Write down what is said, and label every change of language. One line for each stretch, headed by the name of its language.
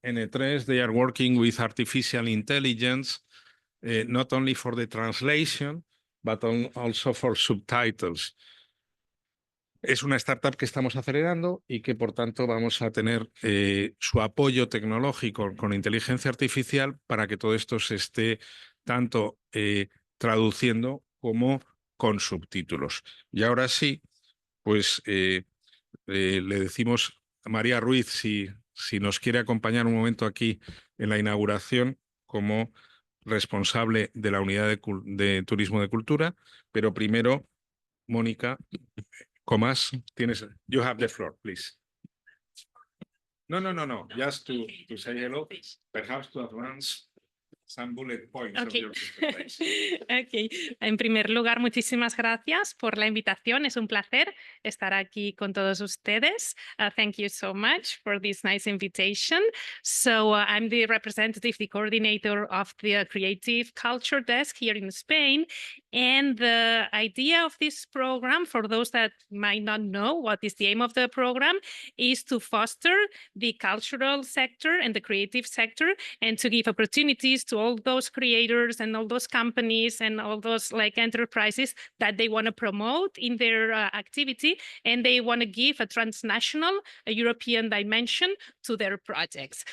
English: N3, they are working with artificial intelligence, not only for the translation, but also for subtitles.
Spanish: Es una startup que estamos acelerando y que, por tanto, vamos a tener su apoyo tecnológico con inteligencia artificial para que todo esto se esté tanto traduciendo como con subtítulos. Y ahora sí, pues le decimos a María Ruiz si nos quiere acompañar un momento aquí en la inauguración como responsable de la unidad de Turismo de Cultura, pero primero, Mónica, Comas,
English: you have the floor, please. No, just to say hello, perhaps to advance some bullet points of your presentation. Okay.
Spanish: En primer lugar, muchísimas gracias por la invitación. Es un placer estar aquí con todos ustedes.
English: Thank you so much for this nice invitation. So I'm the representative, the coordinator of the Creative Culture Desk here in Spain. And the idea of this program, for those that might not know what is the aim of the program, is to foster the cultural sector and the creative sector and to give opportunities to all those creators and all those companies and all those like enterprises that they want to promote in their activity, and they want to give a transnational, a European dimension to their projects.